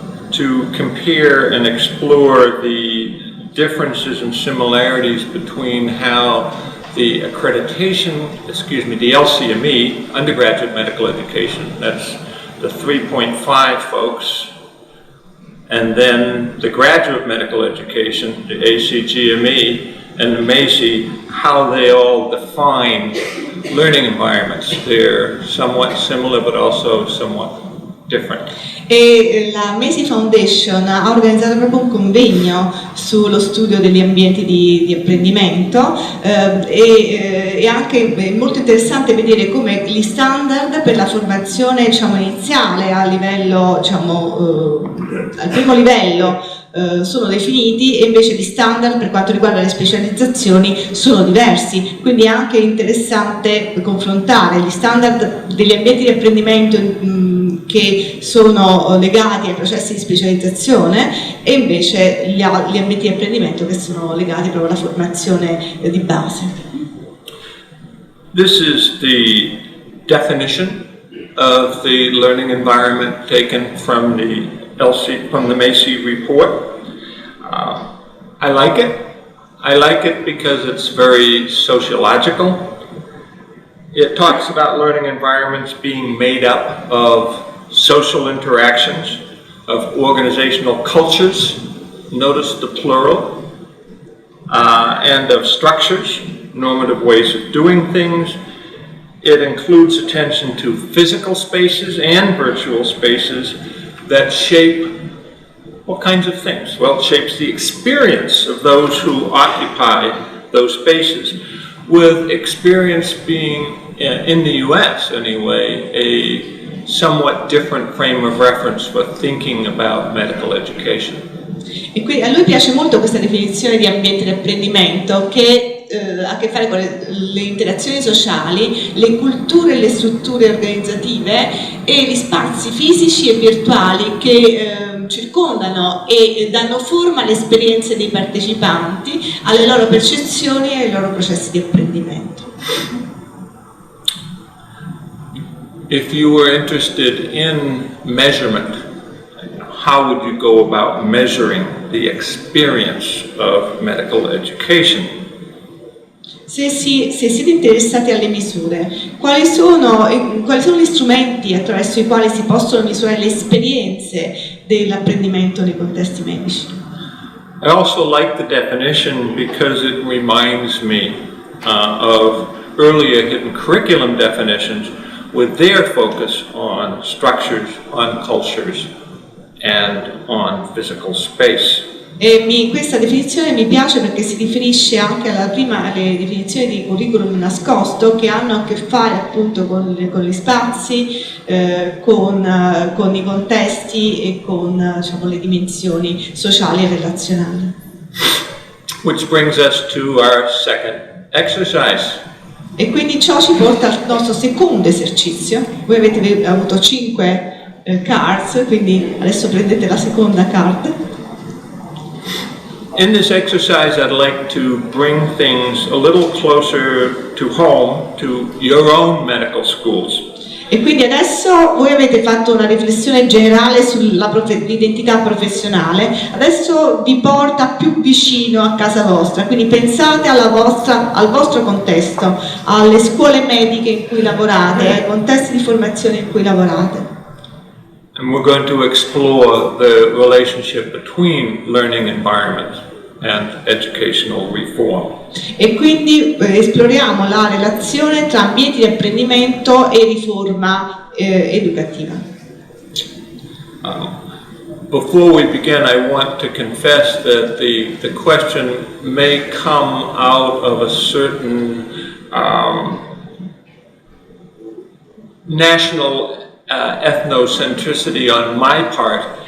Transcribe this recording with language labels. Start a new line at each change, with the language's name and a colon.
English: to compare and explore the differences and similarities between how the the LCME, undergraduate medical education, that's the 3.5 folks, and then the graduate medical education, the ACGME, and the Macy, how they all define learning environments. They're somewhat similar, but also somewhat different.
Italian: E la Macy Foundation ha organizzato proprio un convegno sullo studio degli ambienti di apprendimento, e anche è molto interessante vedere come gli standard per la formazione iniziale a livello, al primo livello sono definiti, e invece gli standard per quanto riguarda le specializzazioni sono diversi, quindi è anche interessante confrontare gli standard degli ambienti di apprendimento che sono legati ai processi di specializzazione e invece gli ambienti di apprendimento che sono legati proprio alla formazione di base.
English: This is the definition of the learning environment taken from the Macy report. I like it. I like it because it's very sociological. It talks about learning environments being made up of social interactions, of organizational cultures, notice the plural, and of structures, normative ways of doing things. It includes attention to physical spaces and virtual spaces that shape what kinds of things? Well, it shapes the experience of those who occupy those spaces, with experience being, in the US anyway, a somewhat different frame of reference for thinking about medical education.
Italian: E qui a lui piace molto questa definizione di ambiente di apprendimento che ha a che fare con le interazioni sociali, le culture e le strutture organizzative e gli spazi fisici e virtuali che circondano e danno forma alle esperienze dei partecipanti, alle loro percezioni e ai loro processi di apprendimento.
English: If you were interested in measurement, how would you go about measuring the experience of medical education?
Italian: se siete interessati alle misure, quali sono gli strumenti attraverso i quali si possono misurare le esperienze dell'apprendimento nei contesti medici?
English: I also like the definition because it reminds me of earlier hidden curriculum definitions with their focus on structures, on cultures, and on physical space.
Italian: E questa definizione mi piace perché si riferisce anche alle definizioni di curriculum nascosto che hanno a che fare appunto con gli spazi, con i contesti e con diciamo, le dimensioni sociali e relazionali.
English: Which brings us to our second exercise.
Italian: E quindi ciò ci porta al nostro secondo esercizio. Voi avete avuto 5 cards, quindi adesso prendete la seconda card.
English: In this exercise, I'd like to bring things a little closer to home, to your own medical schools.
Italian: E quindi adesso voi avete fatto una riflessione generale sull'identità professionale, adesso vi porta più vicino a casa vostra, quindi pensate al vostro contesto, alle scuole mediche in cui lavorate, ai contesti di formazione in cui lavorate.
English: And we're going to explore the relationship between learning environment and educational reform.
Italian: E quindi esploriamo la relazione tra ambienti di apprendimento e riforma educativa.
English: Before we begin, I want to confess that the question may come out of a certain national ethnocentricity on my part.